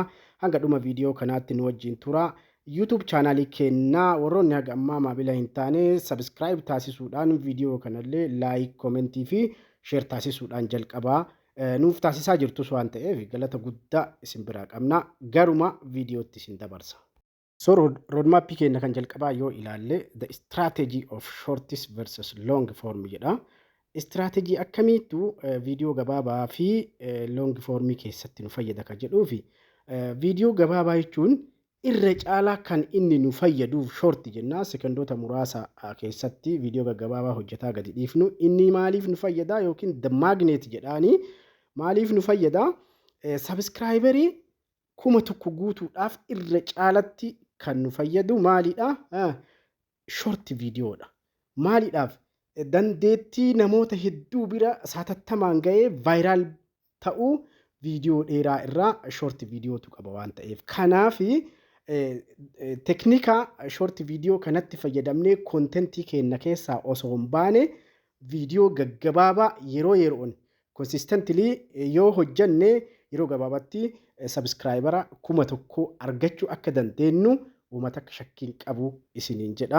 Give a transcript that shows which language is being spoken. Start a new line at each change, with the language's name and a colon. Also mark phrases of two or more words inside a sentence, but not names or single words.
Oromo: Hanga dhuma viidiyoo kanaatti nu wajjin tura. YouTube chaanalii keenyaa warroonni haga ammaa maamila hin taane subscribe taasisuudhaan viidiyoo kanallee like, commentii fi share taasisuudhaan jalqabaa nuuf taasisaa jirtus waan ta'eef galata guddaa isin biraa qabna. Garuma viidiyootti isin dabarsa.
English: So roadmap
Oromo: keenya kan jalqabaa yoo ilaalle
English: the strategy of shortest versus long form
Oromo: jedha. Strategy akkamiitu viidiyoo gabaabaa fi
English: long form
Oromo: keessatti nu fayyada ka jedhuufi viidiyoo gabaabaa jechuun irra caalaa kan inni nu fayyaduuf short jennaa sekondoota muraasa keessatti viidiyoo gabaabaa hojjetaa gadi dhiifnu inni maaliif nu fayyada yookiin
English: the magnet
Oromo: jedhaanii maaliif nu fayyada subscriberii 1,000 guutuudhaaf irra caalatti kan nu fayyadu maalidha short viidiyoodha. Maalidhaaf dandeettii namoota hedduu bira saatattamaan ga'ee viral ta'uu viidiyoo dheeraa irraa short viidiyootu qaba waan ta'eef kanaaf teknika short viidiyoo kanatti fayyadamnee kontentii keenya keessaa osoo hin baane viidiyoo gaggabaabaa yeroo yeroon consistently yoo hojjanne yeroo gabaabatti subscribera 1,000 argachuu akka dandeenyu uummata akka shakkiin qabu isiniin jedha.